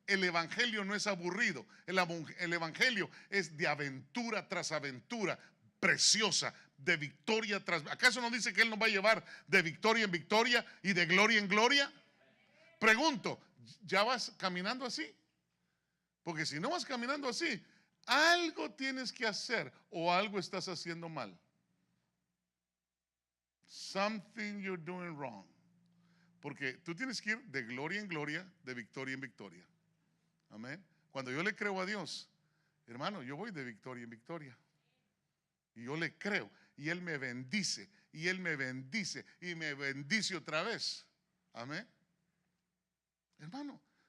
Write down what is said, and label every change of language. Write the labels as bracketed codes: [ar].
[es] El evangelio no es aburrido. El evangelio es de aventura tras aventura, preciosa, de victoria tras. ¿Acaso no dice que Él nos va a llevar de victoria en victoria y de gloria en gloria? Pregunto, ¿ya vas caminando así? Porque si no vas caminando así, algo tienes que hacer o algo estás haciendo mal. [en] Something you're doing wrong. [es] Porque tú tienes que ir de gloria en gloria, de victoria en victoria. Amén. Cuando yo le creo a Dios, hermano, yo voy de victoria en victoria. Y yo le creo. Y Él me bendice. Y Él me bendice. Y me bendice otra vez. Amén. Hermano,